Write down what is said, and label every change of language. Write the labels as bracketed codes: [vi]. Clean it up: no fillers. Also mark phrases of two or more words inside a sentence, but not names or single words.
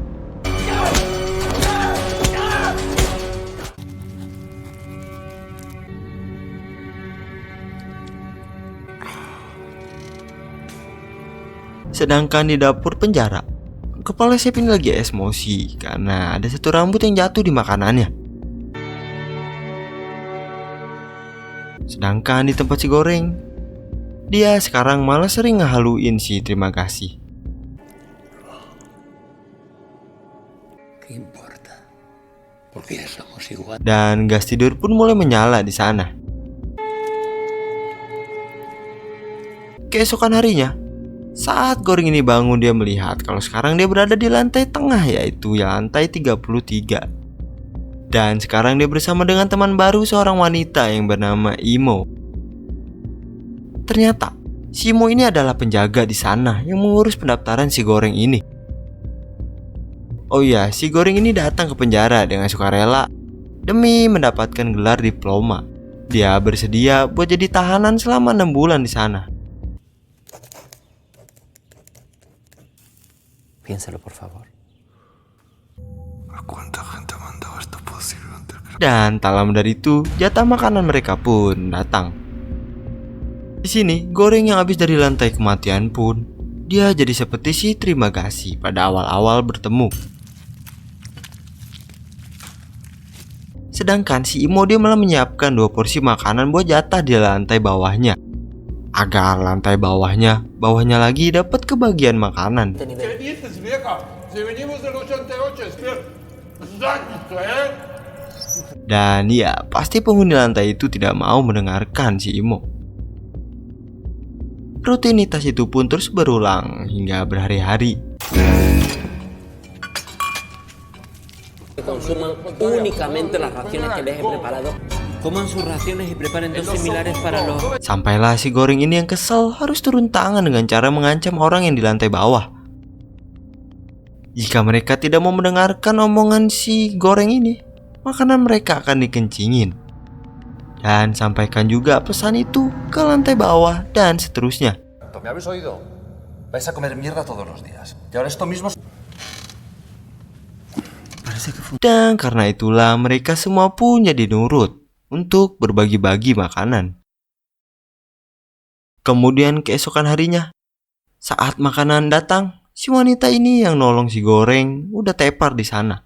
[id] Sedangkan di dapur penjara, kepala chef ini lagi emosi karena ada satu rambut yang jatuh di makanannya. Sedangkan di tempat si goreng, dia sekarang malah sering ngehaluin si terima kasih. [es] ¿Qué importa? Porque ya somos igual. [id] Dan gas tidur pun mulai menyala di sana. Keesokan harinya, saat goreng ini bangun dia melihat kalau sekarang dia berada di lantai tengah, yaitu lantai 33. Dan sekarang dia bersama dengan teman baru seorang wanita yang bernama Imo. Ternyata si Imo ini adalah penjaga di sana yang mengurus pendaftaran si goreng ini. Oh iya, si goreng ini datang ke penjara dengan sukarela demi mendapatkan gelar diploma. Dia bersedia buat jadi tahanan selama 6 bulan di sana. [es] Piénsalo, por favor. ¿A cuánta gente ha mandado esto posible? [id] Dan tak lama dari itu, jatah makanan mereka pun datang. Di sini, Goreng yang habis dari lantai kematian pun, dia jadi seperti si Terima Kasih pada awal-awal bertemu. Sedangkan si Imo dia malah menyiapkan 2 porsi makanan buat jatah di lantai bawahnya, agar lantai bawahnya lagi dapat kebagian makanan. [es] ¿Qué dices, vieja? Si venimos del 88, es que... Exacto, ¿eh? [id] Dan ya, pasti penghuni lantai itu tidak mau mendengarkan si Imo. Rutinitas itu pun terus berulang hingga berhari-hari. [es] Consuman únicamente las raciones que les he preparado. Coman sus raciones y preparen dos similares para los... [id] Sampailah si Goreng ini yang kesel harus turun tangan dengan cara mengancam orang yang di lantai bawah. Jika mereka tidak mau mendengarkan omongan si Goreng ini, makanan mereka akan dikencingin. Dan sampaikan juga pesan itu ke lantai bawah dan seterusnya. [es] ¿Me habéis oído? Vais a comer mierda todos los días. Y ahora esto mismo... [id] Dan karena itulah mereka semua pun jadi nurut untuk berbagi-bagi makanan. Kemudian keesokan harinya, saat makanan datang, si wanita ini yang nolong si Goreng udah tepar di sana.